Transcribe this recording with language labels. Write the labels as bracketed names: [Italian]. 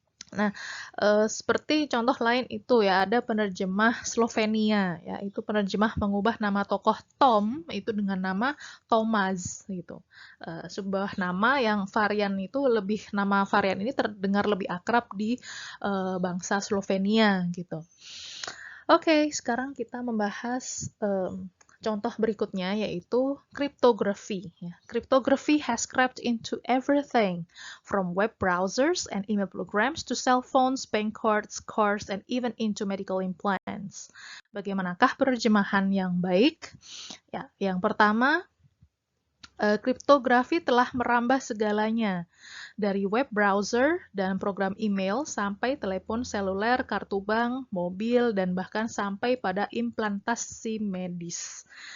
[Indonesian] Nah, seperti contoh lain itu ya, ada penerjemah Slovenia, ya, itu penerjemah mengubah nama tokoh Tom itu dengan nama Thomas gitu. Sebuah nama yang varian itu nama varian ini terdengar lebih akrab di bangsa Slovenia gitu. Oke, sekarang kita membahas contoh berikutnya yaitu cryptography. Ya. [English] Cryptography has crept into everything from web browsers and email programs to cell phones, bank cards, cars, and even into medical implants. [Indonesian] Bagaimanakah penerjemahan yang baik? Ya, yang pertama, kriptografi telah merambah segalanya, dari web browser dan program email sampai telepon seluler, kartu bank, mobil, dan bahkan sampai pada implantasi medis.